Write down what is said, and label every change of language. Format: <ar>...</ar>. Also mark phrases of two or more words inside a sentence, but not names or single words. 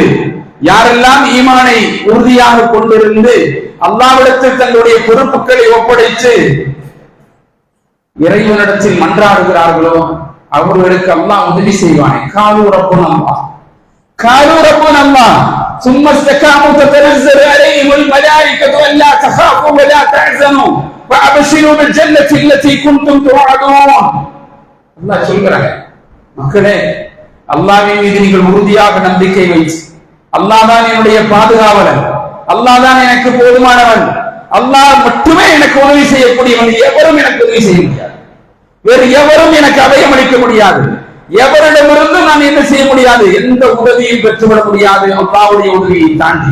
<ta>யாரெல்லாம் ஈமானை உறுதியாக கொண்டிருந்து அல்லாஹ்விடத்தில் தங்களுடைய பொறுப்புகளை ஒப்படைத்து இறைவனிடத்தில் மன்றாடுகிறார்களோ அவர்களுக்கு அல்லாஹ் உதவி செய்வானே.</ta> <ar>قالوا ربنا الله، قالوا ربنا الله ثم استقاموا تتنزل عليهم الملائكة ألا تخافوا ولا تحزنوا وأبشروا بالجنة التي كنتم توعدون.</ar> <ta>அல்லாஹ் சொல்கிறாங்க, மக்களே அல்லாஹ்வின் மீது நீங்கள் உறுதியாக நம்பிக்கை வைத்து, அல்லாஹ் தான் என்னுடைய பாதுகாவலன், அல்லாஹ் தான் எனக்கு போதுமானவன், அல்லாஹ் மட்டுமே எனக்கு உதவி செய்யக்கூடியவன், எவரும் எனக்கு உதவி செய்ய முடியாது, வேறு எவரும் எனக்கு அபயம் அளிக்க முடியாது, எவரிடமிருந்து நான் என்ன செய்ய முடியாது, எந்த உதவியும் பெற்றுவிட முடியாது அல்லாஹ்வுடைய உதவியை தாண்டி.</ta>